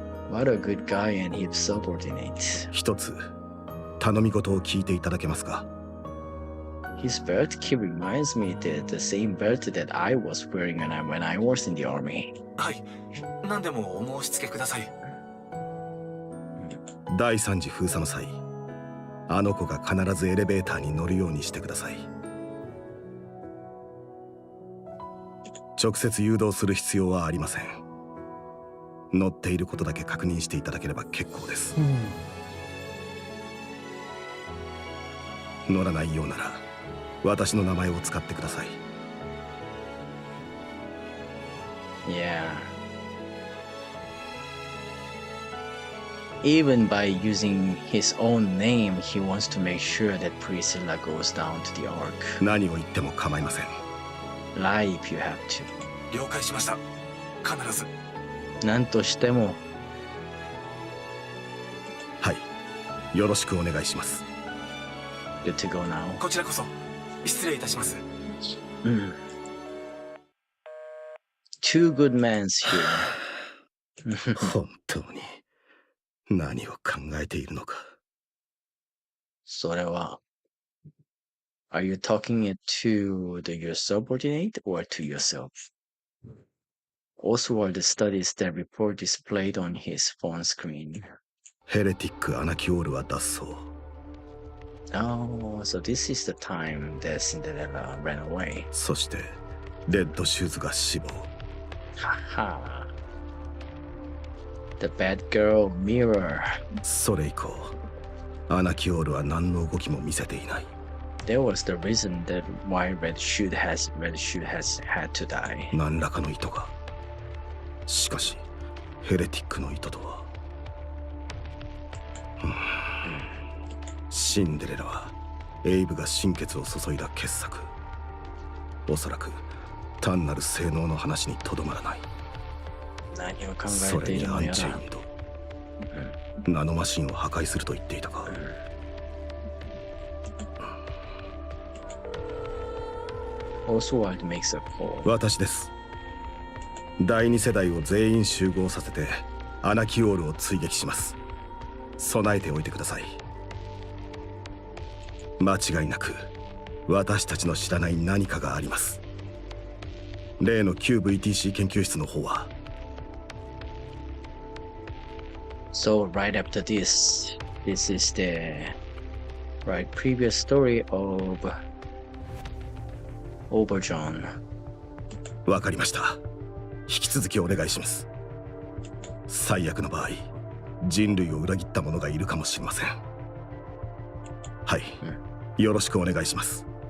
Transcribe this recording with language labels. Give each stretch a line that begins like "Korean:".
English: What a good guy and his subordinate.
Japanese: 一つ頼み事を聞いていただけますか？
English: His belt key reminds me that the same belt that I was wearing when I was in the army.
Japanese: はい、何でもお申し付けください。第3次封鎖の際、あの子が必ずエレベーターに乗るようにしてください。直接誘導する必要はありません。乗っていることだけ確認していただければ結構です。乗らないようなら私の名前を使ってください。
English: Yeah. Even by using his own name, he wants to make sure that Priscilla goes down to the Ark.
Japanese: 何を言っても構いません。
English: Lie if you have to.
Japanese: 了解しました。必ず。なんとしても。はい、よろしくお願いします。
English: Good to go now.
Japanese: こちらこそ失礼いたします。
English: Two good men here.
Japanese: 本当に何を考えているのか。それは
English: Are you talking it to your subordinate or to yourself? Oswald studies the report displayed on his phone screen.
Japanese: ヘレティック・アナキオールは脱走。
English: Oh, so this is the time that Cinderella ran away.
Japanese: そしてレッドシューズが死亡。
English: Haha. The bad girl mirror.
Japanese: それ以降アナキオールは何の動きも見せていない。
English: That was the reason that why Red Shoe has had to die.
Japanese: 何らかの意図が。しかしヘレティックの意図とは、シンデレラはエイブが心血を注いだ傑作。おそらく単なる性能の話にとどまらない。何を考それにアンえているのやら。チェインド、ナノマシンを破壊すると言っていたか。
English: Oswald makes a call.
Japanese: 私です。第二世代を全員集合させてアナキオールを追撃します。備えておいてください。間違いなく私たちの知らない何かがあります。例の旧 VTC 研究室の方は。
English: So right after this is the previous story of Overjohn.
Japanese: わかりました。引き続きお願いします。最悪の場合、人類を裏切った者がいるかもしれません。はい、よろしくお願いします。